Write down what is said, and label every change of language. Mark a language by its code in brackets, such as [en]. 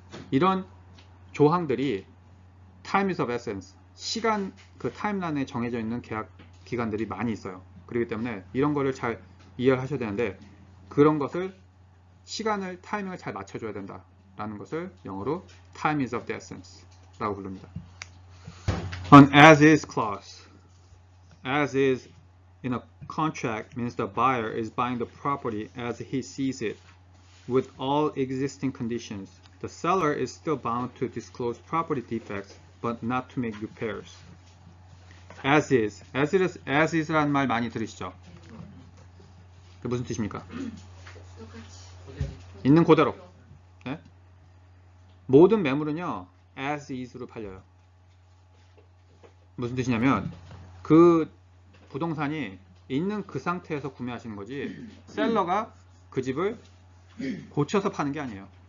[ko] 이런 조항들이 [en] time is of essence, [ko] 시간 그 타임라인에 정해져 있는 계약 기간들이 많이 있어요. 그렇기 때문에 이런 거를 잘 이해를 하셔야 되는데 그런 것을 시간을 타이밍을 잘 맞춰줘야 된다라는 것을 영어로 [en] time is of the essence [ko] 라고 부릅니다. [en] An as is clause. As is in a contract means the buyer is buying the property as he sees it with all existing conditions. The seller is still bound to disclose property defects but not to make repairs. As is. [ko] As is라는 말 많이 들으시죠? 그게 무슨 뜻입니까? 똑같이. 있는 그대로. 네? 모든 매물은요, as is로 팔려요. 무슨 뜻이냐면, 그 부동산이 있는 그 상태에서 구매하시는 거지, 셀러가 그 집을 고쳐서 파는 게 아니에요.